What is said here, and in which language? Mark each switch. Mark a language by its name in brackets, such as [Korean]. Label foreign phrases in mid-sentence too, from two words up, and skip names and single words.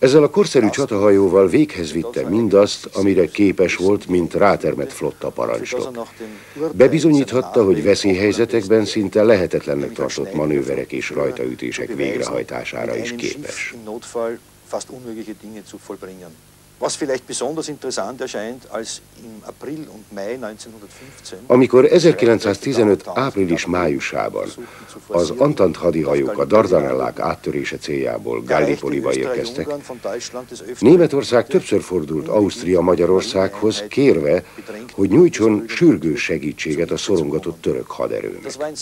[Hungarian] Ezzel a korszerű csatahajóval véghez vitte mindazt, amire képes volt, mint rátermett flotta parancsnok. Bebizonyíthatta, hogy veszélyhelyzetekben szinte lehetetlennek tartott manőverek és rajtaütések végrehajtására is képes. [German] Was vielleicht besonders interessant erscheint, als im April und Mai 1915, [Hungarian] amikor 1915 április-májusában az Antant hadihajók a Dardanellák áttörése céljából Gallipoliba érkeztek, Németország többször fordult Ausztria-Magyarországhoz, kérve, hogy nyújtson sürgős segítséget a szorongatott török haderőnek.